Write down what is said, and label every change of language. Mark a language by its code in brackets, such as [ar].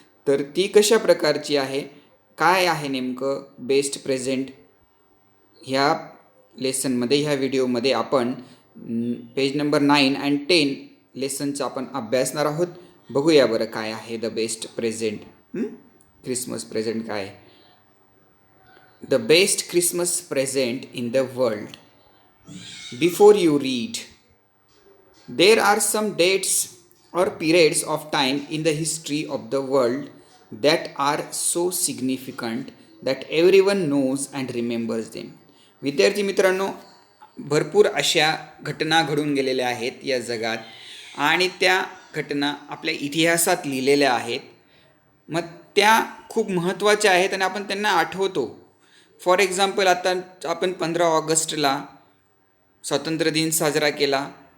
[mr] तर ती कशा प्रकारची आहे, काय आहे नेमकं बेस्ट प्रेझेंट, ह्या लेसनमध्ये, ह्या व्हिडिओमध्ये आपण पेज नंबर 9 and 10 लेसनचं आपण अभ्यासणार आहोत. बघूया बरं काय आहे the best present, Christmas present काय आहे. [en] The best Christmas present in the world. Before you read, there are some dates or periods of time in the history of the world that are so significant that everyone knows and remembers them. [mr] विद्यार्थी मित्रांनो, भरपूर अशा घटना घडून गेलेल्या आहेत या जगात, आणि त्या घटना आपल्या इतिहासात लिहिलेल्या आहेत. मग त्या खूप महत्त्वाच्या आहेत आणि आपण त्यांना आठवतो. फॉर एक्झाम्पल, आता आपण 15 ऑगस्टला स्वातंत्र्य दिन साजरा केला.